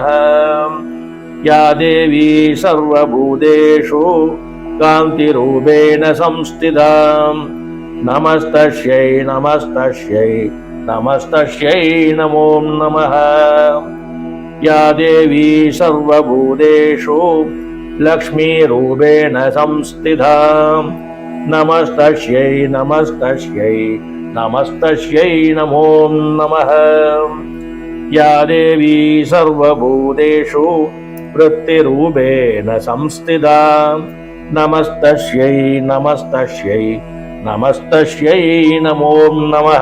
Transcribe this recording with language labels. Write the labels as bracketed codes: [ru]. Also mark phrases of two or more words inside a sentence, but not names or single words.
[sa] యా దేవీ సర్వభూతేషు కాంతిరూపేణ సంస్థితా నమస్తస్యై నమస్తస్యై నమస్తస్యై నమో నమః. యా దేవీ సర్వభూతేషు लक्ष्मीरूपेण संस्थिता नमस्तस्यै नमस्तस्यै नमस्तस्यै नमो नमः। या देवी सर्वभूतेषु वृत्तिरूपेण संस्थिता नमस्तस्यै नमस्तस्यै नमस्तस्यै नमो नमः।